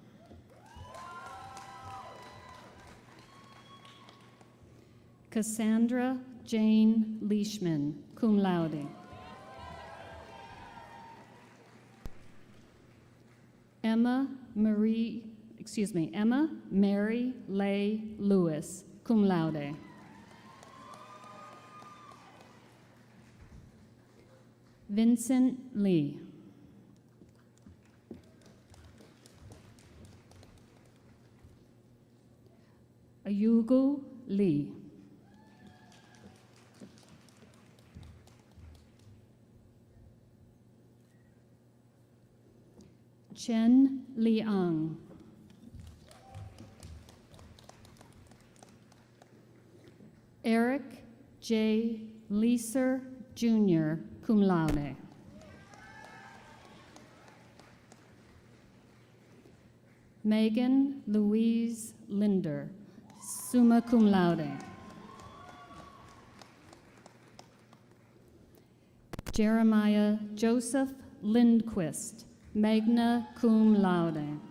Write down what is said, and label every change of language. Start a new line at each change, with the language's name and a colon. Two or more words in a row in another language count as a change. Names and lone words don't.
English: Cassandra Jane Leishman,
Latin: cum laude.
English: Emma Mary Lay Lewis,
Latin: cum laude.
English: Vincent Lee. Ayugu Lee. Chen Liang. Eric J. Leeser, Jr.,
Latin: cum laude.
English: Megan Louise Linder,
Latin: summa cum laude.
English: Jeremiah Joseph Lindquist,
Latin: magna cum laude.